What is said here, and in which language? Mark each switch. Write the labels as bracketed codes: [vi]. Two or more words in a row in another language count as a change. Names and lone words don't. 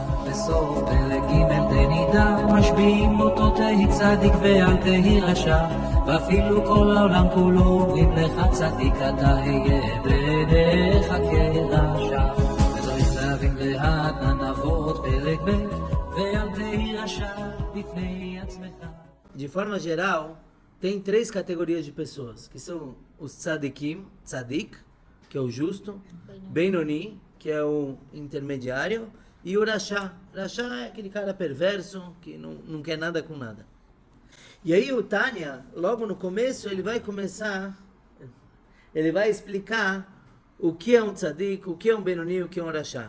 [he] בסוף פרק ג' דנידה, משביעים אותו תהי צדיק ואל תהי רשע, ואפילו כל העולם כולו אומרים לך צדיק אתה היה בעיניך כרשע. וצריך להבין לאט נעבור פרק ב' ואל תהי רשע בפני עצמך. [pt] De forma geral, tem três categorias de pessoas, que são os [he] צדיקים, צדיק, [pt] que é o justo, Benoni, que é o intermediário, e o Rasha. Rasha é aquele cara perverso, que não quer nada com nada. E aí o Tânia, logo no começo, ele vai explicar o que é um tzadik, o que é um Benoni, o que é um Rasha.